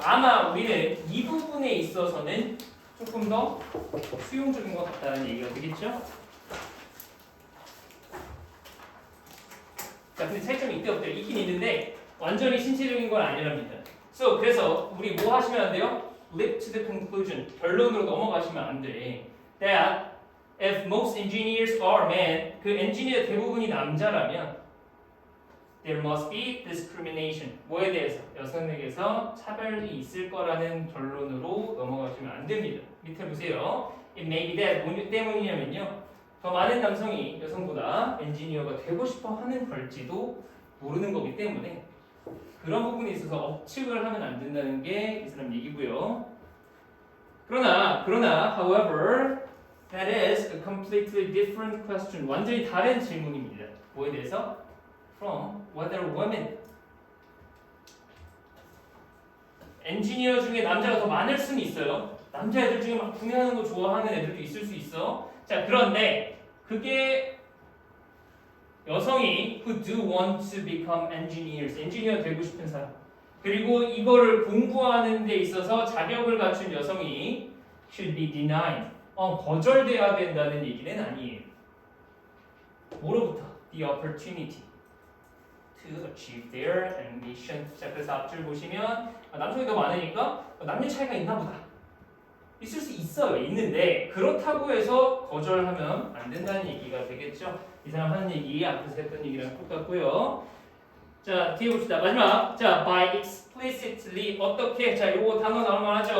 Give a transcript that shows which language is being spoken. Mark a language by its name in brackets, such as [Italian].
[Korean] 아마 우리는 이 부분에 있어서는 조금 더 수용적인 것 같다는 얘기가 되겠죠? 자, 근데 차이점이 있대 없대? 있긴 있는데 완전히 신체적인 건 아니랍니다. 그래서 우리 뭐 하시면 안 돼요? [English] Leap to the conclusion. [Korean] 결론으로 넘어가시면 안 돼. [English] That if most engineers are men, [Korean] 그 엔지니어 대부분이 남자라면 [English] there must be discrimination. [Korean] 뭐에 대해서? 여성에게서 차별이 있을 거라는 결론으로 넘어가시면 안 됩니다. 밑에 보세요. [English] It may be that [Korean] 뭐 때문이냐면요. 더 많은 남성이 여성보다 엔지니어가 되고 싶어 하는 걸지도 모르는 거기 때문에 그런 부분에 있어서 억측을 하면 안 된다는 게 이 사람 얘기고요. 그러나 [English] however that is a completely different question. [Korean] 완전히 다른 질문입니다. 뭐에 대해서? [English] From whether women [Korean] 엔지니어 중에 남자가 더 많을 수는 있어요. 남자애들 중에 막 구매하는 거 좋아하는 애들도 있을 수 있어. 자, 그런데 그게 여성이 [English] who do want to become engineers, [Korean] 엔지니어 되고 싶은 사람, 그리고 이거를 공부하는 데 있어서 자격을 갖춘 여성이 [English] should be denied, [Korean] 거절돼야 된다는 얘기는 아니에요. 뭐로부터? [English] The opportunity to achieve their ambition. [Korean] 자, 그래서 앞줄 보시면 남성이 더 많으니까 남녀 차이가 있나 보다. 있을 수 있어요. 있는데 그렇다고 해서 거절하면 안 된다는 얘기가 되겠죠. 이 사람 하는 얘기 앞에서 했던 얘기랑 똑같고요. 자, 뒤에 봅시다. 마지막. 자, [English] by explicitly [Korean] 어떻게? 자, 요거 단어 나올 만하죠.